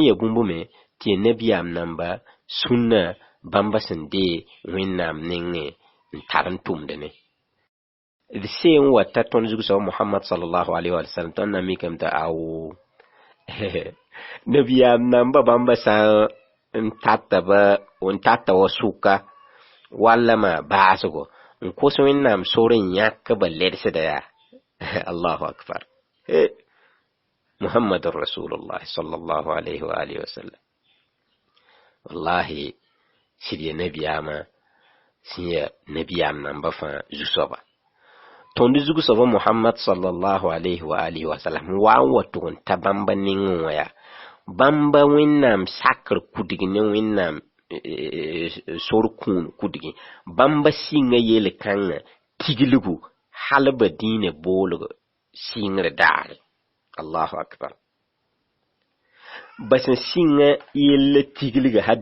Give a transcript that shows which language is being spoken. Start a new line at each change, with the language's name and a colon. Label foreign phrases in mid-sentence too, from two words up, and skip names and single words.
Mossi: ya bũmb me tɩ ya nabiyaam namba sũnnã bãmba sẽn dee wẽnnaam nengẽ n tar n tʋmde ne d see n wa ta tõnd zug-soaba Muhammad
Arabic: صلى الله عليه وسلم
Mossi: tõnd na mikame t'a ao nabiyaam namba bãmba sã n tata wa sʋka walla ma baasgo n kos wẽnnaam sor n yãk ba ledsda yaa
Arabic: الله أكبر محمد رسول الله صلى الله عليه وعلى آله وسلم
Mossi: wallahi sɩd nabiyama sẽn ya nabiyam namba fãa zu-soaba tõnd zug-soaba muhammad
Arabic: صلى الله عليه وعلى آله وسلم
Mossi: wa n wa tʋg n ta bãmba nengẽ wã yaa bãmba wẽnnaam sakr kudg ne wẽnnaam sor kũun kudgẽ bãmba sɩngã yel-kãngã tiglgu hal ba dĩinã boolg sɩngr daare
Arabic: الله أكبر
Mossi: bas n sɩngã yell tiglga ha